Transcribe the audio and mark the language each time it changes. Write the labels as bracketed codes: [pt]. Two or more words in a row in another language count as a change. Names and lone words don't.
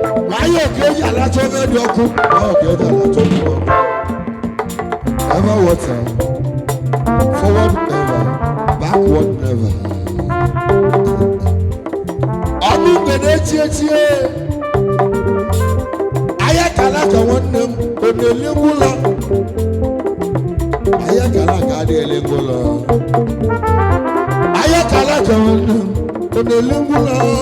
[yo] Wáyé òkè èjì alájọ bẹ́ẹ̀ di ọkụ. Wáyé òkè èjì alájọ bẹ́ẹ̀ di ọkụ. [en] Ever water, forward ever, backward never. [ig] Ọnụ mgbede echi echi, e. Anya kala aka nwanne m, ọ na-elegbu ụlọ. Anya kala aka adịghị elegbu ụlọ. Anya kala aka nwanne m, ọ na-elegbu ụlọ.